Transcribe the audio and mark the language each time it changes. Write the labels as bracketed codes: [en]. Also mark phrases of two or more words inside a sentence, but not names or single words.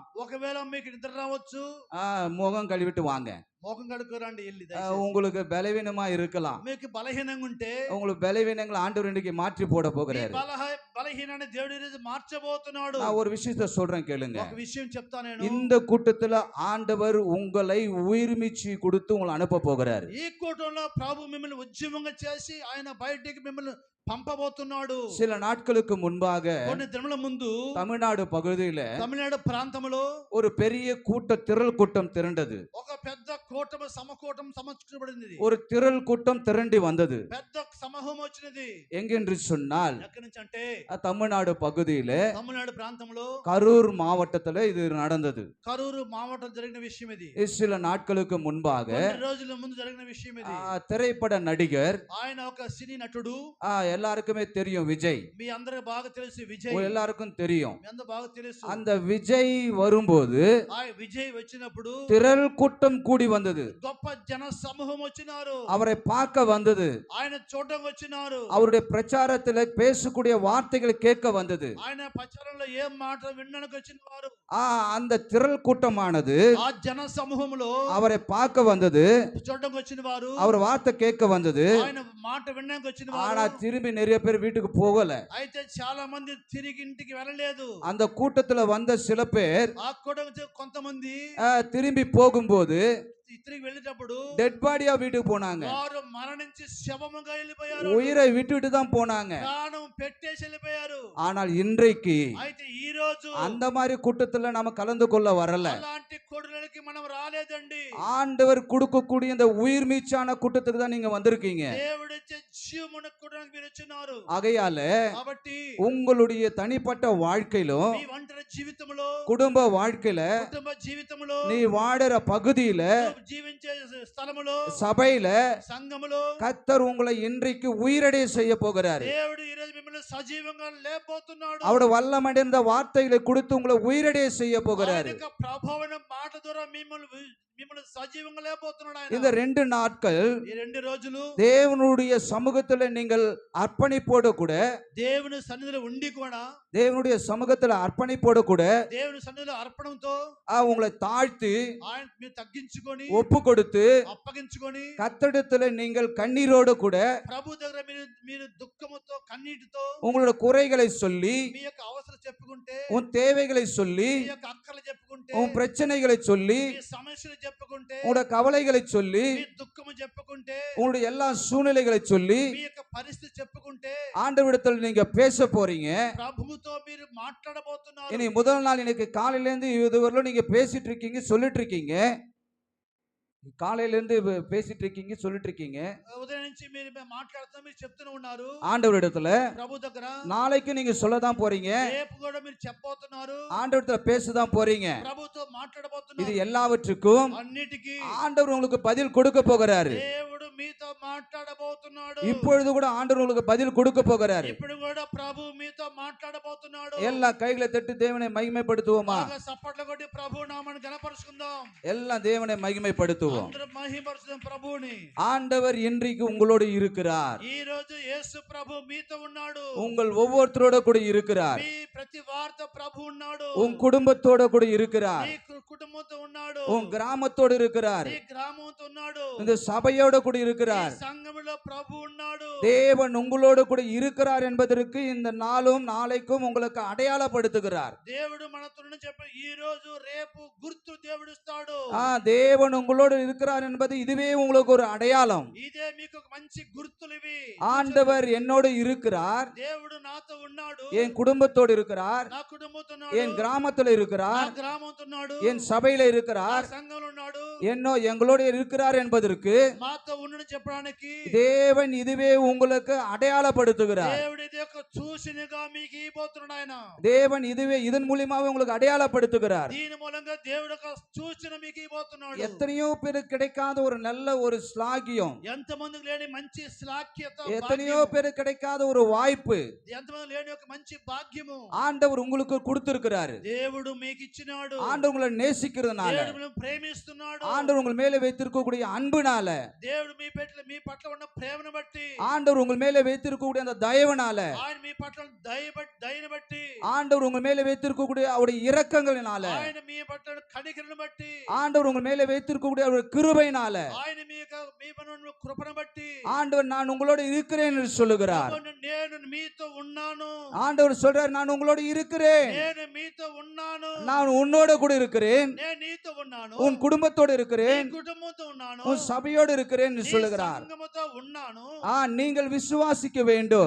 [te] ఒకవేళ మీకు నిద్ర రావచ్చు. [ta] முகம் கழுவிட்டு வாங்க. [te] మోకం కడుక్కోరండి వెళ్ళి. [ta] உங்களுக்கு பலவீனமா இருக்கலாம். [te] మీకు బలహీనంగా ఉంటే [ta] உங்களுக்கு பலவீனங்களை ஆண்டவர் இன்னைக்கு மாற்றி போட போகிறாரு. [te] బలహీనాన్ని దేవుడు ఈరోజు మార్చబోతున్నాడు. [ta] நான் ஒரு விஷயத்தை சொல்றேன் கேளுங்க. [te] ఒక విషయం చెప్తా నేను. [ta] இந்த கூட்டத்துல ஆண்டவர் உங்களை உயிர்மீச்சு கொடுத்து உங்களை அனுப்ப போகிறாரு. [te] ఈ కూటంలో ప్రభు మిమ్మల్ని ఉద్యమంగా చేసి ఆయన బయటికి మిమ్మల్ని పంపబోతున్నాడు. [ta] சில நாட்களுக்கு முன்பாக [te] కొన్ని దినముల ముందు [ta] தமிழ்நாடு பகுதியில [te] తమిళనాడు ప్రాంతంలో [ta] ஒரு பெரிய திரள் கூட்டம் திரண்டது. [te] ఒక పెద్ద కూటమి సమకూర్చబడింది. [ta] ஒரு திரள் கூட்டம் திரண்டி வந்தது. [te] పెద్ద సమూహం వచ్చినది. [ta] எங்கென்று சொன்னால் [te] ఎక్కడి నుంచి అంటే [ta] தமிழ்நாடு பகுதியில [te] తమిళనాడు ప్రాంతంలో [ta] கரூர் மாவட்டத்துல இது நடந்தது. [te] కరూరు మావటం జరిగిన విషయం ఇది. [ta] சில நாட்களுக்கு முன்பாக [te] కొన్ని రోజుల ముందు జరిగిన విషయం ఇది. [ta] திரைப்பட நடிகர் [te] ఆయన ఒక సినీ నటుడు. [ta] எல்லாருக்குமே தெரியும் விஜய். [te] మీ అందరికి బాగా తెలుసు విజయ్. [ta] எல்லாருக்கும் தெரியும். [te] మీ అందరికి బాగా తెలుసు. [ta] அந்த விஜய் வரும்போது [te] ఆ విజయ్ వచ్చినప్పుడు [ta] திரள் கூட்டம் கூடி வந்தது. [te] గొప్ప జన సమూహం వచ్చినారు. [ta] அவரை பார்க்க வந்தது. [te] ఆయన చూడడానికి వచ్చినారు. [ta] அவருடைய பிரச்சாரத்துல பேசக்கூடிய வார்த்தைகளை கேட்க வந்தது. [te] ఆయన ప్రచారంలో ఏం మాట వినడానికి వచ్చిన వారు. [ta] அந்த திரள் கூட்டமானது [te] ఆ జన సమూహంలో [ta] அவரை பார்க்க வந்தது. [te] చూడడానికి వచ్చిన వారు. [ta] அவர் வார்த்தை கேட்க வந்தது. [te] ఆయన మాట వినడానికి వచ్చిన [ta] ஆனா [te] వారు. [ta] திரும்பி நிறைய பேர் வீட்டுக்கு போகல. [te] అయితే చాలా మంది తిరిగి ఇంటికి వెళ్ళలేదు. [ta] அந்த கூட்டத்துல வந்த சில பேர் [te] ఆ కూడా కొంతమంది [ta] திரும்பி போகும்போது [te] తిరిగి వెళ్ళేటప్పుడు [en] dead body [ta] வீட்டுக்கு போனாங்க. [te] వారు మరణించి శవముగా వెళ్ళిపోయారు. [ta] உயிரை விட்டுட்டு தான் போனாங்க. [te] ప్రాణం పెట్టేసి వెళ్ళిపోయారు. [ta] ஆனால் இன்றைக்கு [te] అయితే ఈ రోజు [ta] அந்த மாதிரி கூட்டத்துல நம்ம கலந்து கொள்ள வரல. [te] అలాంటి కొడులకి మనం రాలేదండి. [ta] ஆண்டவர் கொடுக்கக்கூடிய இந்த உயிர் மீச்சான கூட்டத்துக்கு தான் நீங்க வந்திருக்கீங்க. [te] దేవుడిచ్చే జీవమును కొడడానికి మీరు వచ్చినారు. [ta] ஆகையால [te] కాబట్టి [ta] உங்களுடைய தனிப்பட்ட வாழ்க்கையிலும் [te] మీ ఒంటరి జీవితంలో [ta] குடும்ப வாழ்க்கையில [te] కుటుంబ జీవితంలో [ta] நீ வாடுற பகுதியில [te] జీవించే స్థలములో [ta] சபையில [te] సంఘములో [ta] கர்த்தர் உங்களை இன்றைக்கு உயிரடைய செய்ய போகிறாரு. [te] దేవుడు ఈ రోజు మిమ్మల్ని సజీవంగా లేపబోతున్నాడు. [ta] அவருடைய வல்லமடைந்த வார்த்தைகளை கொடுத்து உங்களை உயிரடைய செய்ய போகிறாரு. [te] ఆయన యొక్క ప్రభావమైన మాట ద్వారా మిమ్మల్ని సజీవంగా లేపబోతున్నాడు ఆయన. [ta] இந்த 2 நாட்கள் [te] ఈ 2 రోజులు [ta] தேவனுடைய சமூகத்துல நீங்கள் அர்ப்பணிப்போடு கூட [te] దేవుని సన్నిధిలో ఉండి కూడా [ta] தேவனுடைய சமூகத்துல அர்ப்பணிப்போடு கூட [te] దేవుని సన్నిధిలో అర్పణంతో [ta] உங்களை தாழ்த்தி [te] ఆయన మీరు తగ్గించుకొని [ta] ஒப்பு கொடுத்து [te] అప్పగించుకొని [ta] கர்த்தரிடத்துல நீங்கள் கண்ணீரோடு கூட [te] ప్రభు దగ్గర మీరు దుఃఖముతో కన్నీటితో [ta] உங்களோட குறைகளை சொல்லி [te] మీ యొక్క అవసరం చెప్పుకుంటే [ta] உன் தேவைகளை சொல்லி [te] మీ యొక్క అక్కర్లు చెప్పుకుంటే [ta] உன் பிரச்சனைகளை சொல்லி [te] మీ సమస్యలు చెప్పుకుంటే [ta] உங்களோட கவலைகளை சொல்லி [te] మీ దుఃఖము చెప్పుకుంటే [ta] உங்களுடைய எல்லா சூழ்நிலைகளை சொல்லி [te] మీ యొక్క పరిస్థితి చెప్పుకుంటే [ta] ஆண்டவரிடத்தில் நீங்க பேச போறீங்க. [te] ప్రభువుతో మీరు మాట్లాడబోతున్నారు. [ta] இனி முதல் நாள் இன்னைக்கு காலையில இருந்து இதுவரையிலும் நீங்க பேசிட்டு இருக்கீங்க, சொல்லிட்டு இருக்கீங்க. காலையிலேருந்து பேசிட்டு இருக்கீங்க, சொல்லிட்டு இருக்கீங்க. [te] ఉదయం నుంచి మీరు మాట్లాడుతూ మీరు చెప్తూనే ఉన్నారు [ta] ஆண்டவரிடத்துல [te] ప్రభు దగ్గర. [ta] நாளைக்கு நீங்க சொல்லதான் போறீங்க, [te] రేపు కూడా మీరు చెప్పబోతున్నారు, [ta] ஆண்டவரிடத்துல பேசதான் போறீங்க. [te] ప్రభుతో [ta] இது [te] మాట్లాడబోతున్నారు. [ta] எல்லாவற்றுக்கும் [te] అన్నిటికీ [ta] ஆண்டவர் உங்களுக்கு பதில் கொடுக்க போகிறாரு. [te] దేవుడు మీతో మాట్లాడబోతున్నాడు. [ta] இப்பொழுது கூட ஆண்டவர் உங்களுக்கு பதில் கொடுக்க போகிறாரு. [te] ఇప్పుడు కూడా ప్రభు మీతో మాట్లాడబోతున్నాడు. [ta] எல்லா கைகளை தட்டி தேவனை மகிமைப்படுத்துவோமா? [te] బాగా చప్పట్లు కొట్టి ప్రభు నామమును గణపరుచుకుందాం. [ta] எல்லாம் தேவனை மகிமைப்படுத்துவோம். [te] అందరం మహిమపరుచుదాం ప్రభువుని. [ta] ஆண்டவர் இன்றைக்கு உங்களோடு இருக்கிறார். [te] ఈ రోజు యేసు ప్రభు మీతో ఉన్నాడు. [ta] உங்கள் ஒவ்வொருத்தரோட கூட இருக்கிறார். [te] మీ ప్రతి వారితో ప్రభు ఉన్నాడు. [ta] உன் குடும்பத்தோட கூட இருக்கிறார். [te] మీ కుటుంబంతో ఉన్నాడు. [ta] உன் கிராமத்தோடு இருக்கிறார். [te] మీ గ్రామంతో ఉన్నాడు. [ta] இந்த சபையோட கூட [te] ఈ [ta] இருக்கிறார். [te] సంఘములో ప్రభు ఉన్నాడు. [ta] தேவன் உங்களோடு கூட இருக்கிறார் என்பதற்கு இந்த நாளும் நாளைக்கும் உங்களுக்கு அடையாளப்படுத்துகிறார். [te] దేవుడు మనతో చెప్పి ఈ రోజు రేపు గుర్తు దేవుడు ఇస్తాడు. [ta] தேவன் உங்களோடு இருக்கிறார் என்பது இதுவே உங்களுக்கு ஒரு அடையாளம். [te] ఇదే మీకు ఒక మంచి గుర్తులు ఇవి. [ta] ஆண்டவர் என்னோடு இருக்கிறார், [te] దేవుడు నాతో ఉన్నాడు. [ta] என் குடும்பத்தோடு இருக்கிறார், [te] నా కుటుంబంతో ఉన్నాడు. [ta] என் கிராமத்துல [te] నా [ta] இருக்கிறார், [te] గ్రామంతో ఉన్నాడు. [ta] என் சபையில [te] నా [ta] இருக்கிறார், [te] సంఘంలో ఉన్నాడు. [ta] எங்களோடு இருக்கிறார் என்பதற்கு [te] మాతో ఉండని చెప్పడానికి [ta] தேவன் இதுவே உங்களுக்கு அடையாளப்படுத்துகிறார். [te] దేవుడు ఇది ఒక సూచనగా మీకు ఇవ్వబోతున్నాడు. ఆయన [ta] தேவன் இதுவே இதன் மூலியமாக உங்களுக்கு அடையாளப்படுத்துகிறார். [te] దీని మూలంగా దేవుడు ఒక సూచన మీకు ఇవ్వబోతున్నాడు. [ta] எத்தனையோ பேருக்கு கிடைக்காத ஒரு நல்ல ஒரு ஸ்லாகியம், [te] ఎంతమందికి లేని మంచి శ్లాఘ్యత, [ta] எத்தனையோ பேருக்கு கிடைக்காத ஒரு வாய்ப்பு [te] ఎంతమంది లేని ఒక మంచి భాగ్యము [ta] ஆண்டவர் உங்களுக்கு கொடுத்திருக்கிறாரு. [te] దేవుడు మీకు ఇచ్చినాడు. [ta] ஆண்டவர் உங்களை நேசிக்கிறதுனால, [te] దేవుడు మిమ్మల్ని ప్రేమిస్తున్నాడు. [ta] ஆண்டவர் உங்கள் மேலே வைத்திருக்கக்கூடிய அன்புனால, [te] దేవుడు మీ పట్ల ఉన్న ప్రేమను బట్టి, [ta] ஆண்டவர் உங்கள் மேலே வைத்திருக்கக்கூடிய அந்த தயவுனால, [te] ఆయన మీ పట్ల దయను బట్టి, [ta] ஆண்டவர் உங்கள் மேலே வைத்திருக்கக்கூடிய அவருடைய இரக்கங்களினால, [te] ఆయన మీ పట్ల కనికరను బట్టి, [ta] ஆண்டவர் உங்கள் மேலே வைத்திருக்கக்கூடிய அவருடைய கிருபையினால, [te] ఆయన మీ పట్ల కృపను బట్టి, [ta] ஆண்டவர் நான் உங்களோடு இருக்கிறேன் என்று சொல்லுகிறார். [te] నేను మీతో ఉన్నాను. [ta] ஆண்டவர் சொல்றார், நான் உங்களோடு இருக்கிறேன், [te] నేను మీతో ఉన్నాను. [ta] நான் உன்னோட கூட இருக்கிறேன், [te] నేను నీతో ఉన్నాను. [ta] உன் குடும்பத்தோடு இருக்கிறேன், [te] నీ కుటుంబంతో ఉన్నాను. [ta] உன் சபையோடு இருக்கிறேன் என்று [te] నీ [ta] சொல்லுகிறார். [te] సంఘముతో ఉన్నాను. [ta] நீங்கள் விசுவாசிக்க வேண்டும்.